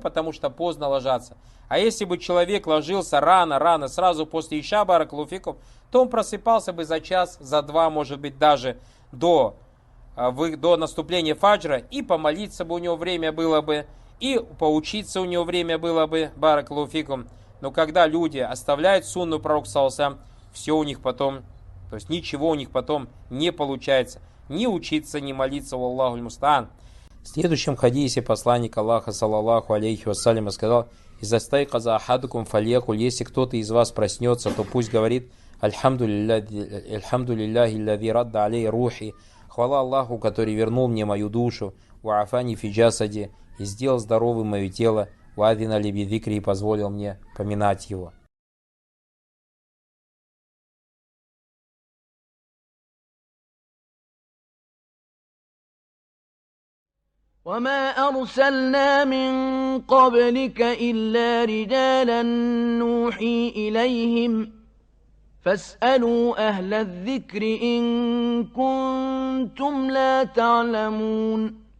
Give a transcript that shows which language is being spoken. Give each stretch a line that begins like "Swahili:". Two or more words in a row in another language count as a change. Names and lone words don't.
Russian: Потому что поздно ложатся. А если бы человек ложился рано, сразу после иша, баракаллаху, то он просыпался бы за час, за два, может быть, даже до до наступления фаджра, и помолиться бы у него время было бы, и поучиться у него время было бы,
Arabic: بارك الله فيكم.
Russian: Но когда люди оставляют сунну пророка саллаллаху, все у них потом, то есть ничего у них потом не получается. Ни учиться, ни молиться,
Arabic: والله المستعان.
Russian: В следующем хадисе посланник Аллаха,
Arabic: صلى الله عليه وسلم,
Russian: сказал:
Arabic: «إذا استيقظ أحدكم فليقل»,
Russian: если кто-то из вас проснется, то пусть говорит:
Arabic: «الحمد لله الذي رد علي روحي»,
Russian: хвала Аллаху, который вернул мне мою душу,
Arabic: «وعافاني في جسدي»,
Russian: и сделал здоровым мое тело,
Arabic: «وأذن لي بذكره»,
Russian: и позволил мне поминать его.
Arabic: وما أرسلنا من قبلك إلا رجالا نوحي إليهم فاسألوا أهل الذكر إن كنتم لا تعلمون